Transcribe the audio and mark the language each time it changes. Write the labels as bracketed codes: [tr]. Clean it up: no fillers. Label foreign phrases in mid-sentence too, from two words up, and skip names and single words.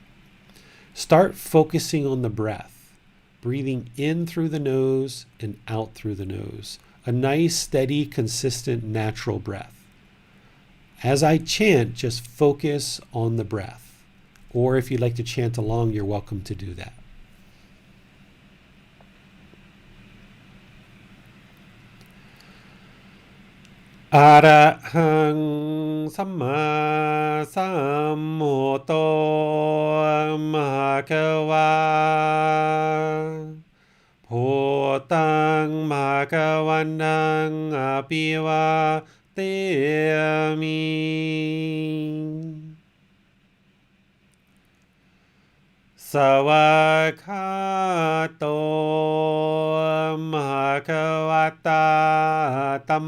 [en] Start focusing on the breath. Breathing in through the nose and out through the nose. A nice, steady, consistent, natural breath. As I chant, just focus on the breath. Or if you'd like to chant along, you're welcome to do that. [pi] Arahang Samma Sambuddho Bhagava Bhutang Bhagavantang Abhivateyami Savakato Bhagavata